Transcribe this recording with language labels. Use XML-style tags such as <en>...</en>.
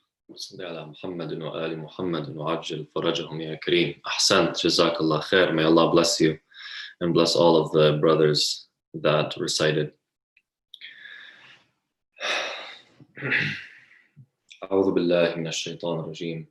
<ar>صل على محمد وآل محمد وعجل فرجهم يا كريم.</ar> <en>أحسنت, Jazakallah khair. May Allah bless you and bless all of the brothers that recited.</en> <ar>أعوذ بالله من الشيطان الرجيم.</ar>